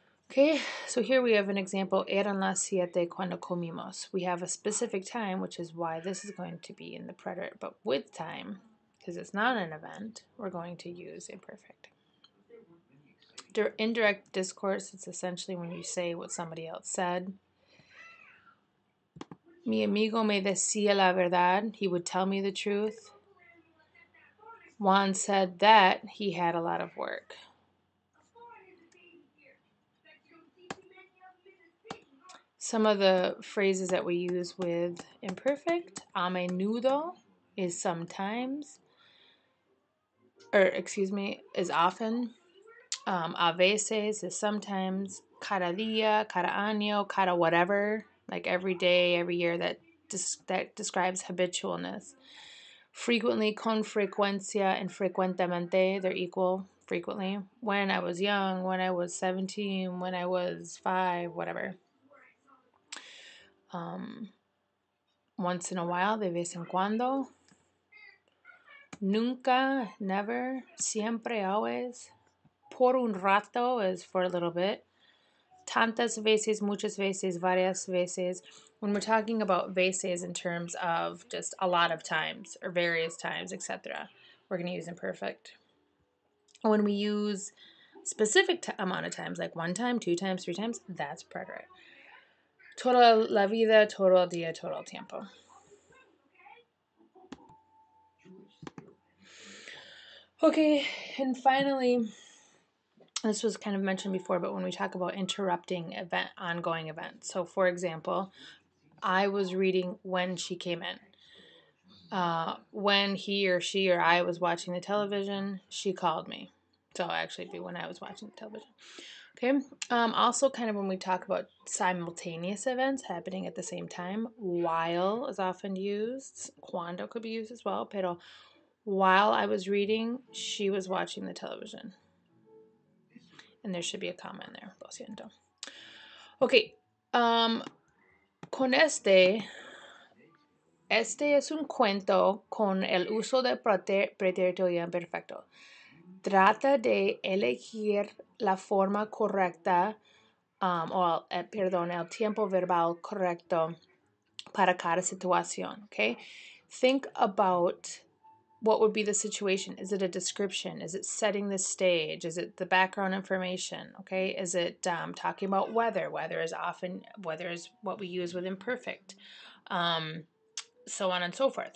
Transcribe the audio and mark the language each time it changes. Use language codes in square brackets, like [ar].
[en] Okay, so here we have an example, [es] eran las siete cuando comimos. [en] We have a specific time, which is why this is going to be in the preterite, but with time, because it's not an event, we're going to use imperfect. Indirect discourse, it's essentially when you say what somebody else said. [es] Mi amigo me decía la verdad. [en] He would tell me the truth. Juan said that he had a lot of work. Some of the phrases that we use with imperfect, [es] a menudo [en] is sometimes, is often. [es] A veces [en] is sometimes. [es] Cada día, cada año, cada [en] whatever, like every day, every year, that describes habitualness. Frequently, [es] con frecuencia, [en] and [es] frecuentemente, [en] they're equal, frequently. When I was young, when I was 17, when I was 5, whatever. Once in a while, [es] de vez en cuando. Nunca, [en] never. [es] Siempre, [en] always. [es] Por un rato [en] is for a little bit. [es] Tantas veces, muchas veces, varias veces. [en] When we're talking about veces in terms of just a lot of times or various times, etc., we're going to use imperfect. When we use specific amount of times, like 1 time, 2 times, 3 times, that's preterite. [es] Toda la vida, todo el día, todo el tiempo. [en] Okay, and finally, this was kind of mentioned before, but when we talk about interrupting ongoing events. So, for example, I was reading when she came in. When he or she or I was watching the television, she called me. So actually it'd be when I was watching the television. Okay. Also, kind of when we talk about simultaneous events happening at the same time, while is often used. Cuando could be used as well. Pero while I was reading, she was watching the television. And there should be a comma in there. [es] Lo siento. Okay. Con este es un cuento con el uso de preterito y imperfecto. Trata de elegir la forma correcta, el tiempo verbal correcto para cada situación, okay? [en] Think about what would be the situation. Is it a description? Is it setting the stage? Is it the background information, okay? Is it talking about weather? Weather is what we use with imperfect. So on and so forth.